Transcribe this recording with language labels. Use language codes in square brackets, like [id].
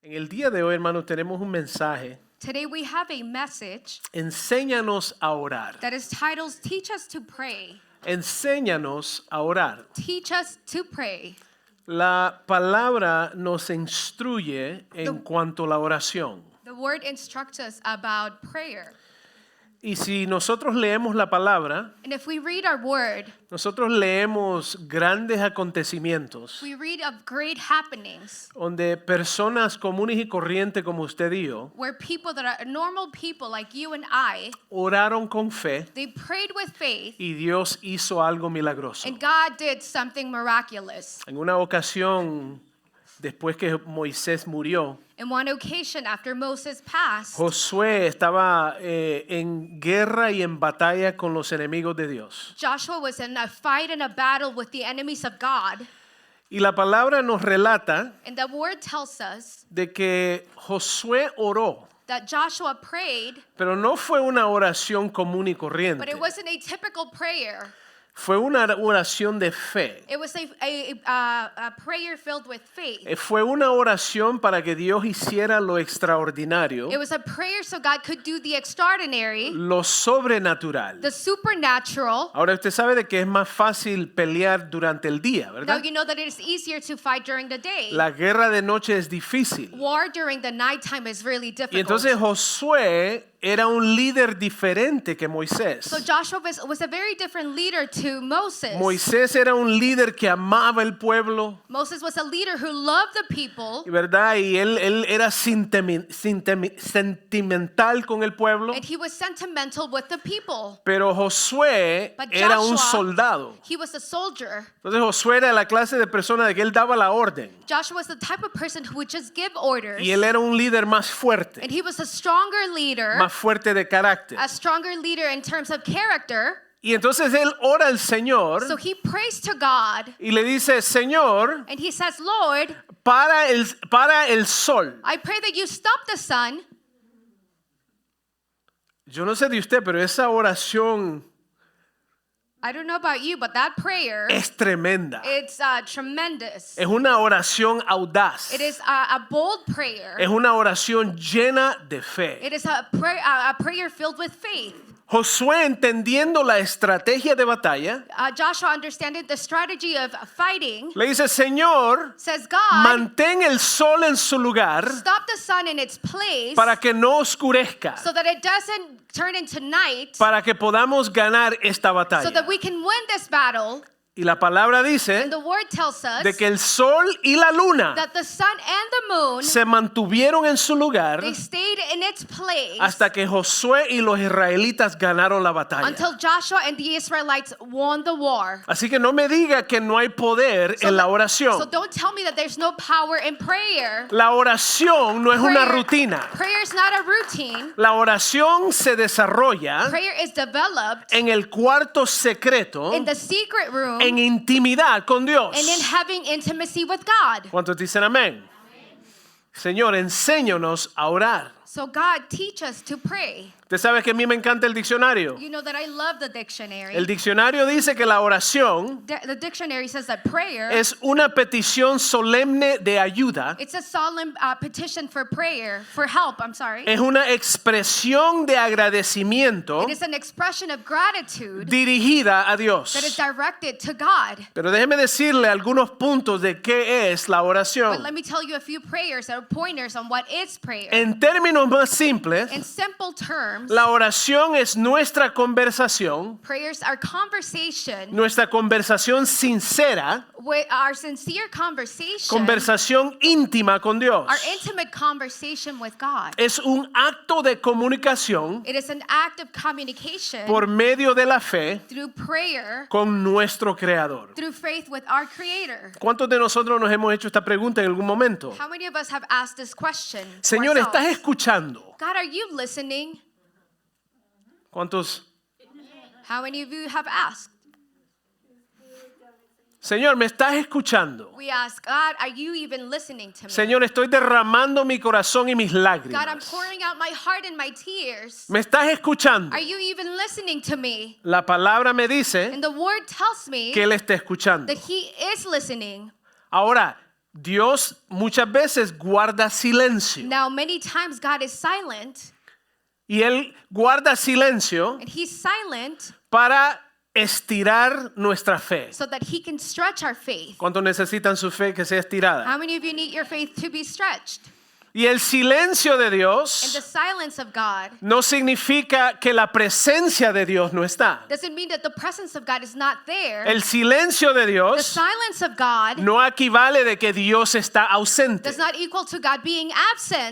[es] En el día de hoy, hermanos, tenemos un mensaje. [en] Today we have a message [es] Enséñanos a orar. [en] that is titled Teach Us to Pray. [es] Enséñanos a orar. [en] Teach us to pray. [es] La palabra nos instruye en cuanto a la oración. [en] The word instructs us about prayer. [es] Y si nosotros leemos la palabra, [en] And if we read our word, [es] nosotros leemos grandes acontecimientos [en] we read of great happenings [es] donde personas comunes y corrientes como usted y yo [en] where people that are normal people like you and I, [es] oraron con fe [en] they prayed with faith [es] y Dios hizo algo milagroso. [en] and God did something miraculous. [es] En una ocasión, después que Moisés murió, [en] In one occasion after Moses passed, [es] Josué estaba en guerra y en batalla con los enemigos de Dios. [en] Joshua was in a fight and a battle with the enemies of God. [es] Y la palabra nos relata [en] And the word tells us [es] de que Josué oró, [en] that Joshua prayed, [es] pero no fue una oración común y [en] but [es] corriente. [en] it wasn't a typical prayer. [es] Fue una oración de fe. [en] It was a prayer filled with faith. [es] Fue una oración para que Dios hiciera lo extraordinario, [en] It was a prayer so God could do the extraordinary, [es] lo sobrenatural. [en] the supernatural. [es] Ahora usted sabe de que es más fácil pelear durante el día, [en] Now [es] ¿verdad? [en] you know that it is easier to fight during the day. [es] La guerra de noche es difícil. [en] War during the nighttime is really [es] Y [en] difficult. [es] entonces Josué era un líder diferente que Moisés. [en] So Joshua was a very different leader to Moses. [es] Moisés era un líder que amaba el pueblo, [en] Moses was a leader who loved the people, [es] ¿verdad? Y él era sentimental con el pueblo. [en] and he was sentimental with the people. [es] Pero Josué [en] But [es] era un [en] Joshua, [es] soldado. [en] he was a soldier. [es] Entonces Josué era la clase de persona de que él daba la orden. [en] Joshua was the type of person who would just give orders. [es] Y él era un líder más fuerte, [en] And he was a stronger leader, [es] más fuerte de carácter. [en] a stronger leader in terms of character. [es] Y entonces él ora al Señor [en] So he prays to God [es] y le dice, Señor, [en] and he says, Lord, [es] para el sol. [en] I pray that you stop the sun. [es] Yo no sé de usted, pero esa oración [en] I don't know about you, but that prayer, [es] es tremenda. [en] it's tremendous. [es] Es una oración audaz. [en] It is a bold prayer. [es] Es una oración llena de fe. [en] It is a prayer filled with faith. [es] Josué, entendiendo la estrategia de batalla, [en] Joshua, understanding the strategy of fighting, [es] le dice, Señor, [en] says, God, [es] mantén el sol en su lugar [en] stop the sun in its place [es] para que no oscurezca, [en] so that it doesn't turn into night, [es] para que podamos ganar esta [en] so [es] batalla. [en] that we can win this battle. [es] Y la palabra dice [en] And the word tells us [es] de que el sol y la luna [en] that the sun and the moon, [es] se mantuvieron en su lugar [en] they stayed in its place [es] hasta que Josué y los israelitas ganaron la batalla. [en] until Joshua and the Israelites won the war. [es] Así que no me diga que no hay poder en la [en] So [es] oración. [en] don't tell me that there's no power in prayer. [es] La oración no es una rutina. [en] Prayer is not a routine. [es] La oración se desarrolla [en] Prayer is developed [es] en el cuarto secreto, [en] in the secret room [es] en intimidad con Dios. [en] and in having intimacy with God. [es] ¿Cuántos dicen amén? Señor, enséñanos a orar. [en] So God, teach us to pray. [es] Usted sabe que a mí me encanta el diccionario. [en] You know that I love the dictionary. [es] El diccionario dice que la oración [en] The dictionary says that prayer, [es] es una petición solemne de ayuda. [en] it's a solemn petition for prayer, for help, I'm sorry. [es] Es una expresión de agradecimiento [en] It is an expression of gratitude [es] dirigida a [en] that is [es] Dios. [en] directed to God. [es] Pero déjeme decirle algunos puntos de qué es la [en] But [es] oración. [en] let me tell you a few prayers or pointers on what is prayer. [es] En términos más simples, [en] In simple terms, [es] la oración es nuestra conversación, [en] prayers are conversation, [es] nuestra conversación sincera, [en] with our sincere conversation, [es] conversación íntima con Dios. [en] our intimate conversation with God. [es] Es un acto de comunicación [en] It is an act of communication [es] por medio de la fe [en] through prayer, [es] con nuestro Creador. [en] through faith with our Creator. [es] ¿Cuántos de nosotros nos hemos hecho esta pregunta en algún momento? [en] How many of us have asked this question? to [es] Señor, ¿estás [en] ourselves? [es] escuchando? [en] God, are you listening? [es] ¿Cuántos? [en] How many of you have asked? [es] Señor, ¿me estás escuchando? [en] We ask, God, are you even listening to me? [es] Señor, estoy derramando mi corazón y mis [en] God, I'm [es] lágrimas. [en] pouring out my heart and my tears. [es] ¿Me estás escuchando? [en] Are you even listening to me? [es] La palabra me dice [en] And the word tells me [es] que Él está escuchando. [en] that He is listening. [es] Ahora, Dios muchas veces guarda silencio. [en] Now, many times God is silent, [es] Y Él guarda silencio [en] and He's silent [es] para estirar nuestra fe. [en] so that He can stretch our faith. [es] ¿Cuántos necesitan su fe que sea estirada? [en] How many of you need your faith to be stretched? [es] Y el silencio de [en] And the [es] Dios [en] silence of God [es] no significa que la presencia de Dios no está. [en] doesn't mean that the presence of God is not there. [es] El silencio de [en] The [es] Dios [en] silence of God [es] no equivale de que Dios está ausente. [en] does not equal to God being absent,